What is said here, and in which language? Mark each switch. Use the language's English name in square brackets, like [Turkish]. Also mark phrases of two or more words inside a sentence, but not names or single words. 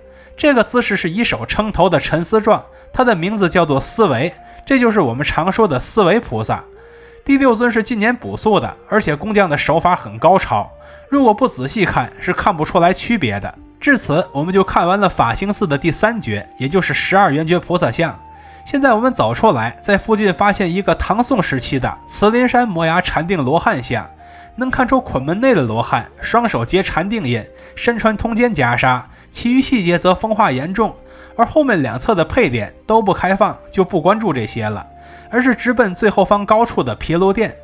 [Chinese] 這個姿勢是以手撐頭的沉思狀，它的名字叫做思維，這就是我們常說的思維菩薩。第6尊是今年補塑的，而且工匠的手法很高超，如果不仔細看是看不出來區別的。至此我們就看完了法興寺的第3絕，也就是12 圓覺菩薩像。現在我們走出來，在附近發現一個唐宋時期的慈林山摩崖禪定羅漢像，能看出捆門內的羅漢雙手結禪定印，身穿通肩袈裟，其餘細節則風化嚴重，而後面2側的配點都不開放，就不關注這些了，而是直奔最後方高處的毗盧殿。